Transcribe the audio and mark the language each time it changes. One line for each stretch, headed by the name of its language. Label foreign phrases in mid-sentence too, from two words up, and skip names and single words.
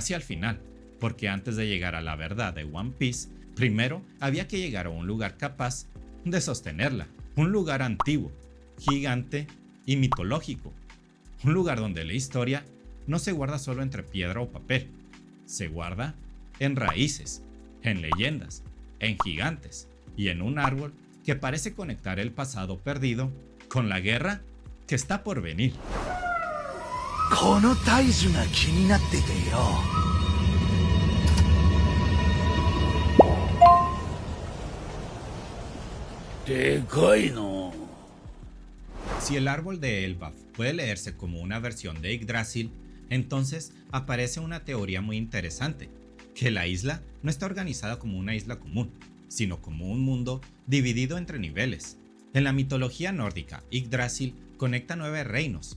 Spanish: al final, porque antes de llegar a la verdad de One Piece, primero había que llegar a un lugar capaz de sostenerla, un lugar antiguo, gigante y mitológico, un lugar donde la historia no se guarda solo entre piedra o papel, se guarda en raíces, en leyendas, en gigantes y en un árbol que parece conectar el pasado perdido con la guerra que está por venir.
Japanese: この大樹が気になっててよ。でかいの。
Spanish: Si el árbol de Elbaf puede leerse como una versión de Yggdrasil, entonces aparece una teoría muy interesante, que la isla no está organizada como una isla común, sino como un mundo dividido entre niveles. En la mitología nórdica, Yggdrasil conecta 9 reinos.